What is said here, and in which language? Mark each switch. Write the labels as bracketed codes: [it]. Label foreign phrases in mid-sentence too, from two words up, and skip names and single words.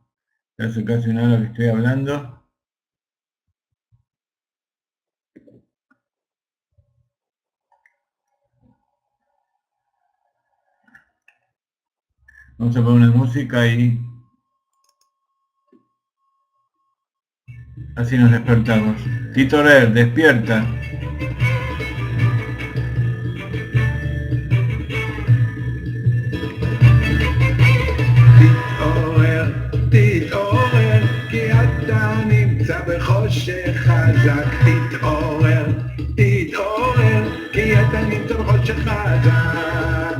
[es] Hace casi una hora que estoy hablando. Vamos a poner una música y así nos despertamos. Tito Rer, despierta. [he] תתעורר, כי אתה נמצא בחושך חזק. תתעורר, תתעורר, כי אתה נמצא בחושך חזק.